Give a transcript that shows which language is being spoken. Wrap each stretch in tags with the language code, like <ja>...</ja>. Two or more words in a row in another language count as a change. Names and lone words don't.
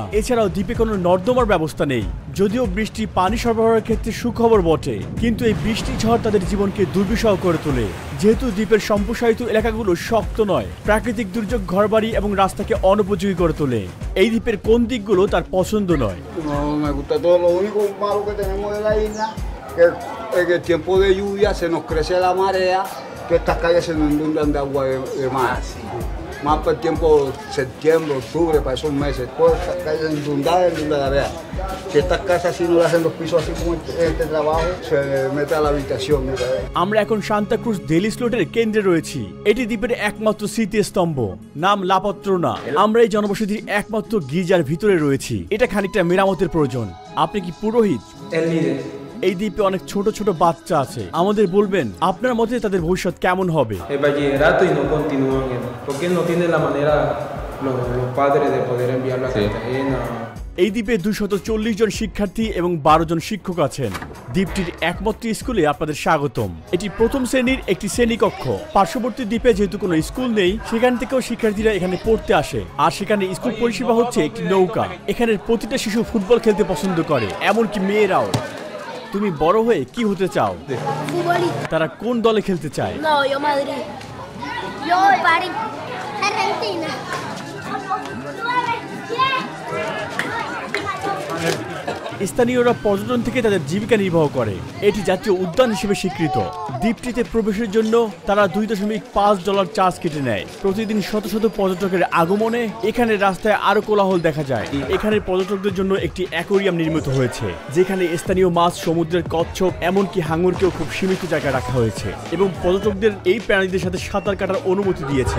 <bn>এছাড়াও দ্বীপে কোনো নর্দমার ব্যবস্থা নেই। যদিও বৃষ্টি পানি সরবরাহের ক্ষেত্রে সুখবর বটে, কিন্তু এই বৃষ্টি ঝড় তাদের জীবনকে দুর্বিষহ করে তোলে। যেহেতু দ্বীপের সম্প্রসারিত এলাকাগুলো শক্ত নয়, প্রাকৃতিক দুর্যোগ ঘরবাড়ি এবং রাস্তাকে অনুপযোগী করে তোলে। এই দ্বীপের কোন দিকগুলো তার পছন্দ নয়?</bn> <es>No me gusta todo. Lo único malo que tenemos de la isla que en el tiempo de lluvia se nos crece la marea, que estas calles se nos inundan de agua de mar. Más para el tiempo septiembre, octubre, para esos meses, todas estas calles inundadas de la marea. Si estas casas si no le hacen los pisos así como este trabajo, se mete a la habitación.</es> <bn>আমরা এখন সান্তাক্রুজ ডেলি স্লোটের কেন্দ্রে রয়েছি। এটি দ্বীপের একমাত্র স্মৃতিস্তম্ভ, নাম লাপাত্রোনা। আমরা এই জনবসতির একমাত্র গির্জার ভিতরে রয়েছি। এটা খানিকটা মেরামতের প্রয়োজন। আপনি কি পুরোহিত? এই দ্বীপে অনেক ছোট ছোট বাচ্চা আছে। আমাদের বলবেন আপনার মতে তাদের ভবিষ্যৎ কেমন হবে?</bn> <es>El bachillerato y no continúan, porque no tienen la manera los padres de poder enviarlo a Cartagena.</es> <bn>এই দ্বীপে 240 জন শিক্ষার্থী এবং 12 জন শিক্ষক আছেন। দ্বীপটির একমাত্র স্কুলে আপনাদের স্বাগতম। এটি প্রথম শ্রেণীর একটি শ্রেণীকক্ষ। পার্শ্ববর্তী দ্বীপে যেহেতু কোনো স্কুল নেই, সেখান থেকেও শিক্ষার্থীরা এখানে পড়তে আসে। আর সেখানে স্কুল পরিষেবা হচ্ছে একটি নৌকা। এখানের প্রতিটা শিশু ফুটবল খেলতে পছন্দ করে, এমনকি মেয়েরাও। তুমি বড় হয়ে কি হতে চাও?</bn> <es>Futbolista.</es> <bn>তারা কোন দলে খেলতে চায়?</bn> <es>No, yo Madrid. Yo París. Argentina.</es> <bn>স্থানীয়রা পর্যটন থেকে তাদের জীবিকা নির্বাহ করে। এটি জাতীয় উদ্যান হিসেবে স্বীকৃত। দ্বীপটিতে প্রবেশের জন্য তারা $2.5 চার্জ কেটে নেয়। প্রতিদিন শত শত পর্যটকের আগমনে এখানে রাস্তায় আরো কোলাহল দেখা যায়। এখানে পর্যটকদের জন্য একটি অ্যাকোয়ারিয়াম নির্মিত হয়েছে, যেখানে স্থানীয় মাছ, সমুদ্রের কচ্ছপ, এমনকি হাঙরকেও খুব সীমিত জায়গায় রাখা হয়েছে এবং পর্যটকদের এই প্রাণীদের সাথে সাঁতার কাটার অনুমতি দিয়েছে।</bn>